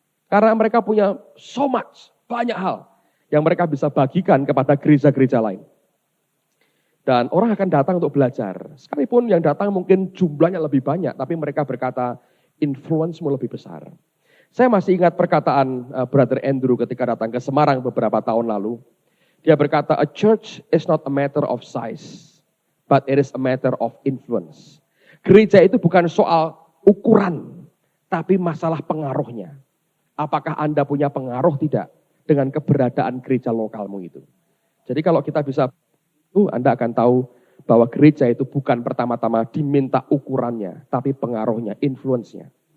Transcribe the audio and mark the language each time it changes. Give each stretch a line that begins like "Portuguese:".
Indonesian: Karena mereka punya
English: so much,
Indonesian: banyak hal yang mereka bisa bagikan kepada gereja-gereja lain. Dan orang akan datang untuk belajar. Sekalipun yang datang mungkin jumlahnya lebih banyak, tapi mereka berkata, influence-mu lebih besar. Saya masih ingat perkataan Brother Andrew ketika datang ke Semarang beberapa tahun lalu. Dia berkata,
English: a church is not a matter of size, but it is a matter of influence.
Indonesian: Gereja itu bukan soal ukuran, tapi masalah pengaruhnya. Apakah Anda punya pengaruh tidak dengan keberadaan gereja lokalmu itu? Jadi kalau kita bisa Anda akan tahu bahwa gereja itu bukan pertama-tama diminta ukurannya, tapi pengaruhnya, influence-nya.